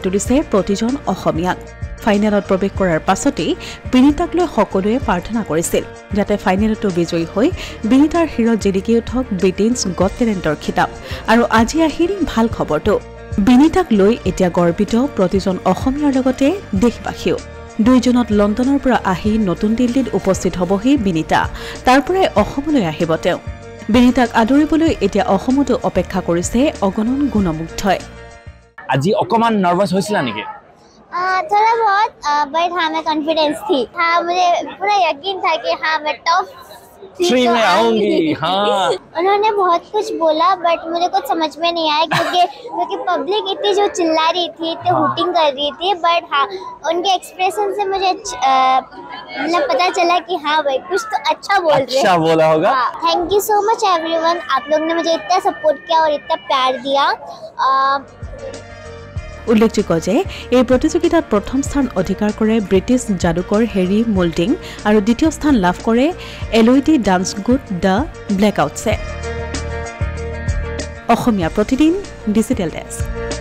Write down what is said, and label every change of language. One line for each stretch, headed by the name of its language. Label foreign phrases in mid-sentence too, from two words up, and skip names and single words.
Assamese: তুলিছে প্ৰতিজন অসমীয়াক ফাইনেলত প্ৰৱেশ কৰাৰ পাছতেই বিনীতাক লৈ সকলোৱে প্ৰাৰ্থনা কৰিছিল যাতে ফাইনেলতো বিজয়ী হৈ বিনীতাৰ শিৰত জিলিকি উঠক ব্ৰিটেইনছ গট টেলেণ্টৰ খিতাপ আৰু আজি আহিল ভাল খবৰটো বিনীতাক লৈ এতিয়া গৰ্বিত প্ৰতিজন অসমীয়াৰ লগতে দেশবাসীও ২ জুনত লণ্ডনৰ পৰা আহি নতুন দিল্লীত উপস্থিত হ'বহি বিনীতা তাৰ পৰাই অসমলৈ আহিব তেওঁ বিনীতাক আদৰিবলৈ এতিয়া অসমতো অপেক্ষা কৰিছে অগণন গুণমুগ্ধই আজি অকমান নাৰ্ভাস হৈছিলা নেকি
Hindi: थोड़ा बहुत बट हाँ मैं कॉन्फिडेंस थी हाँ मुझे पूरा यकीन था कि हाँ मैं टॉप 3 में आऊंगी हाँ उन्होंने बहुत कुछ बोला बट मुझे कुछ समझ में नहीं आया क्योंकि पब्लिक इतनी जो चिल्ला रही थी इतनी हुटिंग कर रही थी बट हाँ उनके एक्सप्रेशन से मुझे मतलब पता चला कि हाँ भाई कुछ तो अच्छा बोल रहे हैं अच्छा बोला होगा
English: thank you so much everyone
Hindi: आप लोग ने मुझे इतना सपोर्ट किया और इतना प्यार दिया
Assamese: উল্লেখযোগ্য যে এই প্ৰতিযোগিতাত প্ৰথম স্থান অধিকাৰ কৰে ব্ৰিটিছ যাদুকৰ হেৰি মোল্ডিং আৰু দ্বিতীয় স্থান লাভ কৰে এলইডি
English: dance group
Assamese: দ্য ব্লেকআউটছে অসমীয়া প্ৰতিদিন
English: digital desk